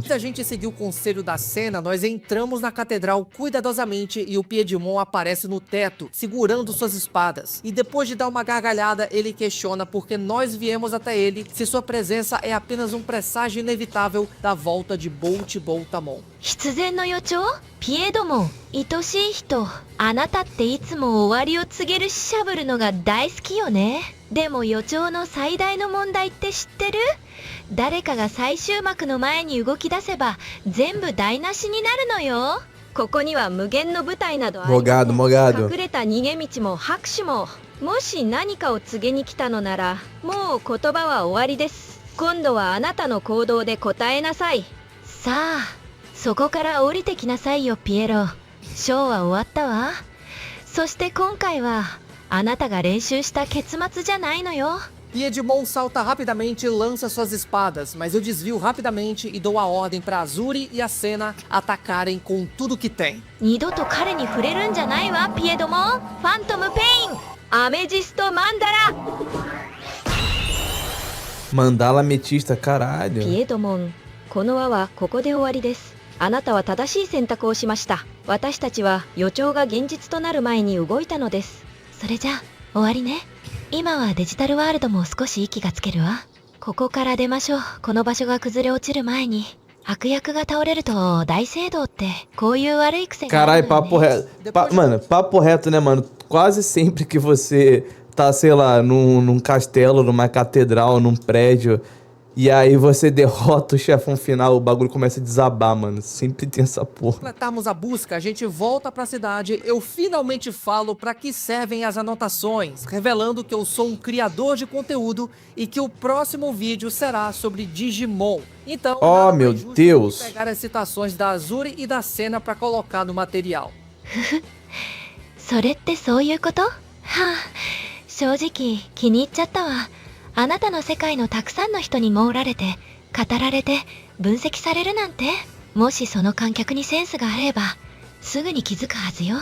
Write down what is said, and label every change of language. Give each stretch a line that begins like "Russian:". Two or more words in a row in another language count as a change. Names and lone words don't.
Portuguese: Se a gente seguir o conselho da cena, nós entramos na catedral cuidadosamente e o Piedmon aparece no teto, segurando suas espadas. E depois de dar uma gargalhada, ele questiona por que nós viemos até ele, se sua presença é apenas um presságio inevitável da volta de Bolt Boltamon.
Japanese: 必然の予兆？ピエドモン、愛しい人。あなたっていつも終わりを告げるしゃぶるのが大好きよね。でも予兆の最大の問題って知ってる？誰かが最終幕の前に動き出せば全部台無しになるのよ。ここには無限の舞台などありません。隠れた逃げ道も拍手も。もし何かを告げに来たのなら、もう言葉は終わりです。今度はあなたの行動で答えなさい。さあ、そこから降りてきなさいよ、ピエロ。ショーは終わったわ。そして今回はあなたが練習した結末じゃないのよ。
Portuguese: Piedmon salta rapidamente e lança suas espadas, mas eu desvio rapidamente e dou a ordem para Azuri e a Senna atacarem com tudo que tem.
Japanese: 二度と彼に触れるんじゃないわ、ピエドモン。ファントムペイン、アメジストマンダラ。
Portuguese: Mandala ametista, caralho.
Japanese: ピエドモン、この輪はここで終わりです。あなたは正しい選択をしました。私たちは予兆が現実となる前に動いたのです。それじゃあ終わりね。今はデジタルワールドも少し息がつけるわ。ここから出ましょう。この場所が崩れ落ちる前に。悪役が倒れると大聖堂ってこういう悪い癖があるのよね。
Portuguese: Caralho, papo reto. Mano, papo reto, né, mano? Quase sempre que você tá, sei lá, num castelo, numa catedral, num prédio, e aí você derrota o chefão final, o bagulho começa a desabar, mano. Sempre tem essa porra. Completarmos a busca, a gente volta pra cidade, eu finalmente falo pra que servem as anotações, revelando que eu sou um criador de conteúdo e que o próximo vídeo será sobre Digimon. Então, Oh, nada meu mais justo Deus. do que pegar as citações da Azuri e da Senna pra colocar no material.
Japanese: それってそういうこと？はあ、正直気に入っちゃったわ。あなたの世界のたくさんの人に網られて、語られて、分析されるなんて。もしその観客にセンスがあれば、すぐに気づくはずよ。